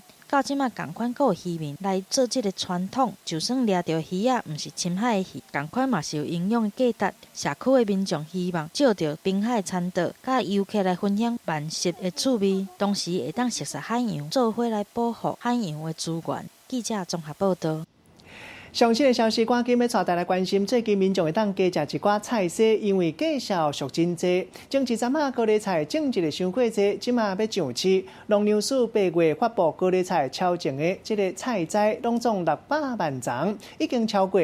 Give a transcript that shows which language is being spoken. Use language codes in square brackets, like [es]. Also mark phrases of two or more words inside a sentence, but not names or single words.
[nan] 到即馬共款，閣有漁民來做這個傳統，就算掠到魚仔，毋是深海的魚，共款嘛是有營養的價值。社區的民眾希望借着濱海餐島，甲遊客來分享萬食的趣味，同時會當熟悉海洋，做伙來保護海洋的資源。記者綜合報道。上新的消息，赶紧要带大家关心，最近民众会当加食一寡菜色，因为价销俗真济。前一阵高丽菜种植的伤过济，即马要上市。农粮署8月发布高丽菜超前的这个菜栽，拢总600万丛，已经超过。